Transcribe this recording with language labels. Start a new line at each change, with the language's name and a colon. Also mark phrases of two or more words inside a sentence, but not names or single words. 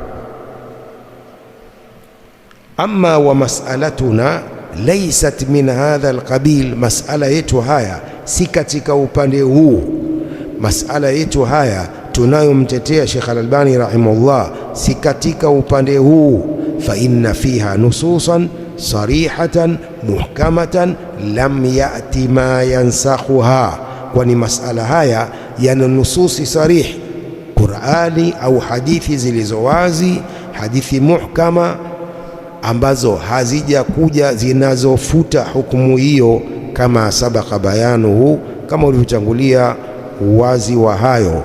Arabic: أما ومسألتنا ليست من هذا القبيل,
Swahili: mas'ala yetu haya si katika upande huu. Mas'ala yetu haya tunayomtetea Sheikh Al-Albani rahimahullah si katika upande huu.
Arabic: فإن فيها نصوصا صريحة محكمة لم يأت ما ينسخها,
Swahili: kwani mas'ala haya yana nususi sarih, Qur'ani au hadithi zilizo wazi, hadithi muhkama ambazo hazija kuja zinazofuta hukumu hiyo,
Arabic: كما سبق بيانه,
Swahili: kama ulivyotangulia uwazi wa hayo.